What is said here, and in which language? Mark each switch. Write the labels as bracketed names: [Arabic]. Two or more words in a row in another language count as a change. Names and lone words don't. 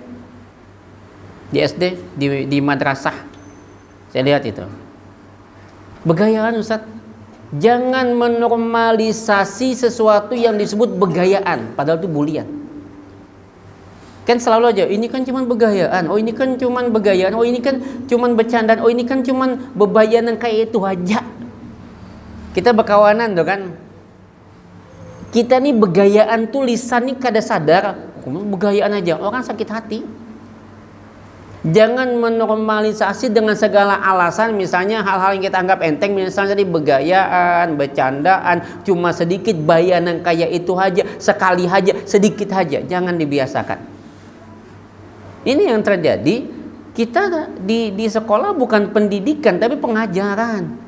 [Indonesian] Di SD, di madrasah, saya lihat itu. [Banjar] Begayaan, Ustaz. [Indonesian] Jangan menormalisasi sesuatu yang disebut begayaan, padahal itu bulian. Kan selalu aja, ini kan cuman begayaan, oh ini kan cuman begayaan, oh ini kan cuman bercandaan, oh ini kan cuman bebayanan kayak itu aja. [Banjar] Kita berkawanan tuh kan. Kita nih begayaan tuh lisan nih kada sadar, begayaan aja, orang sakit hati. [Indonesian] Jangan menormalisasi dengan segala alasan, misalnya hal-hal yang kita anggap enteng, misalnya tadi begayaan, bercandaan, cuma sedikit bayanan kayak itu aja, sekali aja, sedikit aja, jangan dibiasakan. Ini yang terjadi, kita di sekolah bukan pendidikan tapi pengajaran.